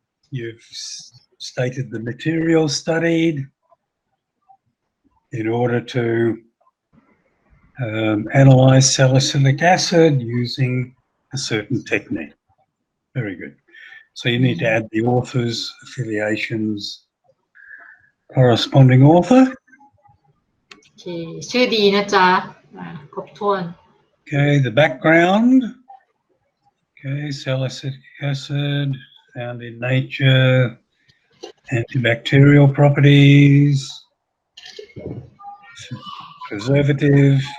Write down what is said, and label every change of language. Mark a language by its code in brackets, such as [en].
[en] You've stated the material studied in order to analyze salicylic acid using a certain technique. Very good. So you need to add the authors, affiliations, corresponding author. [th] Okay, ชื่อดีนะจ๊ะครบถ้วน [en] Okay, the background. Okay, salicylic acid found in nature, antibacterial properties, preservative.